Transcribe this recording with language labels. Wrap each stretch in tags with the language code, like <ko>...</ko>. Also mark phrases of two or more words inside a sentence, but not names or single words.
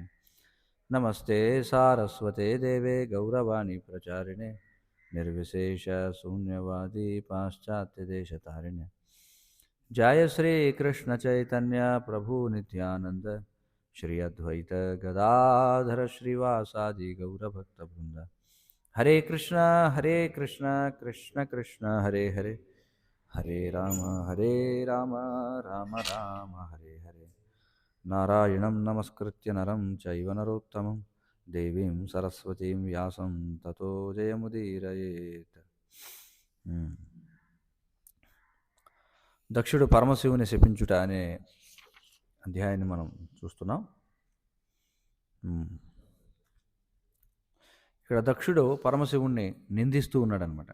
<sa>నమస్తే సారస్వతే దేవే గౌరవాణి ప్రచారిణే నిర్విశేష శూన్యవాది పాశ్చాత్యదేశతారిణే. జయ శ్రీ కృష్ణ చైతన్య ప్రభు నిత్యానంద శ్రీ అద్వైత గదాధర శ్రీవాసాది గౌరభక్త బృంద. హరే కృష్ణ కృష్ణ కృష్ణ హరే హరే, హరే రామ రామ రామ హరే హరే. నారాయణం నమస్కృత్య నరం చైవ నరోత్తమం దేవీం సరస్వతీం వ్యాసం తతో జయముదీరయేత్.</sa> <te>దక్షుడు పరమశివుని శపించుట అనే అధ్యాయాన్ని మనం చూస్తున్నాం. ఇక్కడ దక్షుడు పరమశివుణ్ణి నిందిస్తూ ఉన్నాడనమాట.</te>